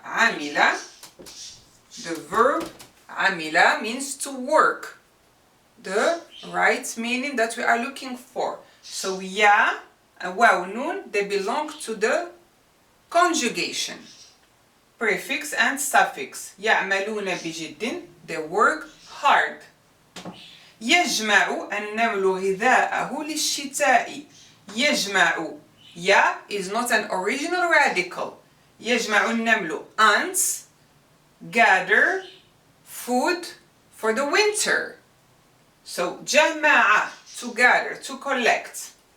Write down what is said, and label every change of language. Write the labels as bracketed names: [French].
[English] Amila, the verb amila means to work. The right meaning that we are looking for. So, ya and wow, noon, they belong to the conjugation. Prefix and suffix. [Arabic] يعملون بجد, [English] they work hard. [Arabic] يجمع النمل غذاءه للشتاء. يجمع. [English] Ya is not an original radical. [Arabic] يجمع النمل, [English] ants gather food for the winter. So جمع, to gather, to collect.